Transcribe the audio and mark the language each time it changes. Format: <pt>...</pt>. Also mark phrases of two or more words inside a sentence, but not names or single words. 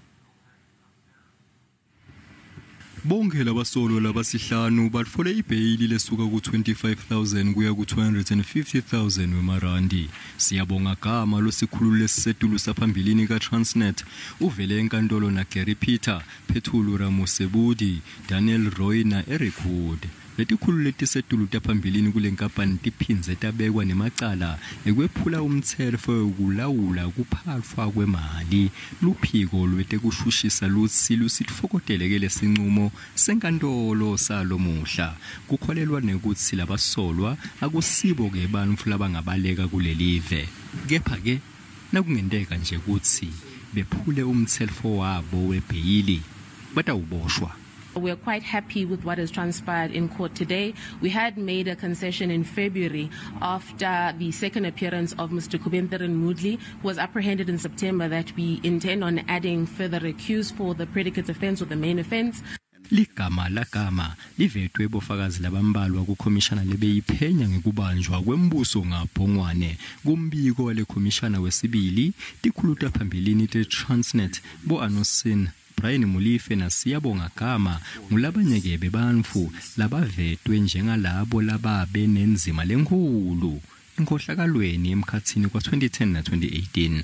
<ss>Bonke labasolo labasihlanu batfole ibheyili lesuka ku-25,000 kuya ku-250,000 wemarandi. Siyabonga gama losikhulu lesisetulu saphambilini ka-Transnet uvele enkantolo na Gary Peter, Phethulu Ramusebudi, Daniel Roy na Eric Wood. Letikhulu letisetulu taphambilini kule nkampani tiphinze tabekwa nemacala ekwephula umthetho wokulawula kuphathwa kwemali. Luphiko lwetekushushisa lusitfokoteleke lesinqumo senkantolo salo muhla. Kukholelwa nekuthi labasolwa akusibo ke bantfu labangabaleka kulelive. Kepha ke nakungenteka nje ukuthi bephule umthetho wabo webheyili batawuboshwa.</ss> <en>We are quite happy with what has transpired in court today. We had made a concession in February after the second appearance of Mr. Kubentherin Moodley, who was apprehended in September, that we intend on adding further accused for the predicate offence or the main offence.</en> <ss>Ligama lagama livetwe bofakazi labambalwa kukhomishana lebeyiphenya ngekubanjwa kwembuso ngabhongwane kumbiko wale khomishana wesibili tikhulu taphambilini te-Transnet bo-Anosin Brian Mulife na Siyabonga gama ngulabanyekebe bantfu labavetwe njengalabo lababe nenzima lenkulu inkohlakalweni emkhathini kwa-2010 na 2018.</ss>